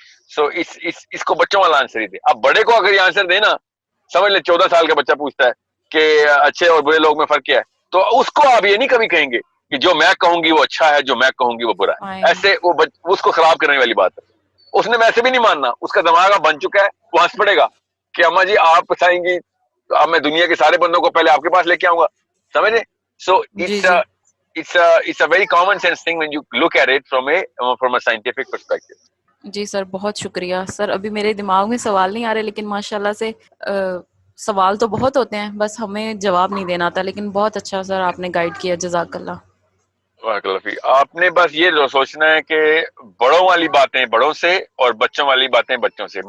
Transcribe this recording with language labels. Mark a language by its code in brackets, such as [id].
[ur] سو اس کو بچوں والا آنسر ہی دے. اب بڑے کو اگر یہ آنسر دے نا, سمجھ لیں 14 سال کا بچہ پوچھتا ہے کہ اچھے اور برے لوگ میں فرق کیا ہے, تو اس کو آپ یہ نہیں کبھی کہیں گے کہ جو میں کہوں گی وہ اچھا ہے جو میں کہوں گی وہ برا ہے. ایسے وہ اس کو خراب کرنے والی بات ہے. اس نے ویسے بھی نہیں ماننا, اس کا دماغ بن چکا ہے, وہ ہنس پڑے گا کہ اما جی آپ بتائیں گی تو اب میں دنیا کے سارے بندوں کو پہلے آپ کے پاس لے کے آؤں گا. سمجھے؟ سو [en] it's a very common sense thing when you look at it from a scientific perspective. [ur] جی سر بہت شکریہ سر. ابھی میرے دماغ میں سوال نہیں آ رہے لیکن ماشاءاللہ سے سوال تو بہت ہوتے ہیں, بس ہمیں جواب نہیں دینا آتا. لیکن بہت اچھا سر آپ نے گائیڈ کیا, جزاک اللہ. آپ نے بس یہ سوچنا ہے کہ بڑوں والی باتیں بڑوں سے اور بچوں والی باتیں بچوں سے.